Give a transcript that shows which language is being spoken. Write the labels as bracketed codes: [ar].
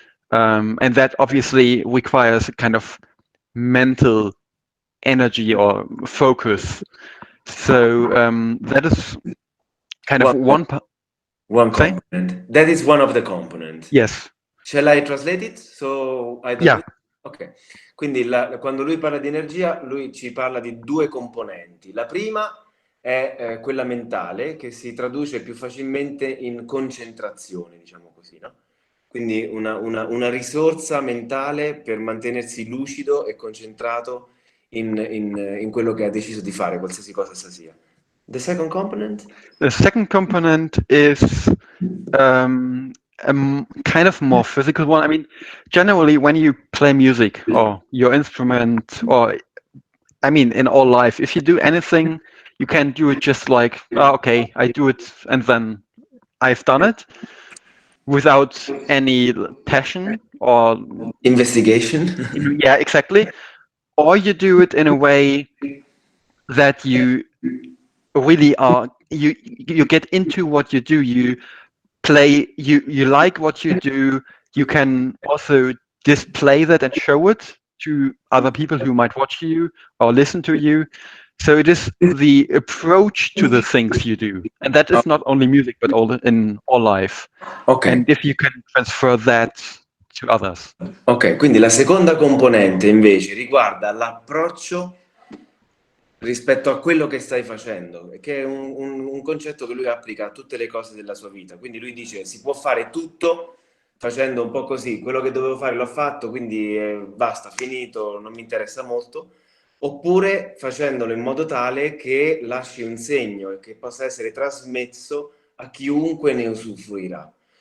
[en] And that obviously requires a kind of mental energy or focus. So that is kind of one component. That is one of the components. Yes. Shall I translate it? So I don't Yeah. Ok. [it] Quindi quando lui parla di energia, lui ci parla di due componenti. La prima è quella mentale, che si traduce più facilmente in concentrazione, diciamo così, no? Quindi una risorsa mentale per mantenersi lucido e concentrato in quello che ha deciso di fare, qualsiasi cosa essa sia. [en] The second component? The second component is a kind of more physical one. I mean, generally, when you play music or your instrument, or I mean, in all life, if you do anything, you can do it just like, oh, okay, I do it and then I've done it without any passion or investigation. Yeah, exactly. Or you do it in a way that you really are, you get into what you do, you play, you like what you do, you can also display that and show it to other people who might watch you or listen to you. So it is the approach to the things you do, and that is not only music but in all life. Okay. And if you can transfer that to others. [it] Ok, quindi la seconda componente invece riguarda l'approccio rispetto a quello che stai facendo, che è un concetto che lui applica a tutte le cose della sua vita. Quindi lui dice si può fare tutto facendo un po' così, quello che dovevo fare l'ho fatto, quindi basta, finito, non mi interessa molto, oppure facendolo in modo tale che lasci un segno e che possa essere trasmesso a chiunque ne usufruirà.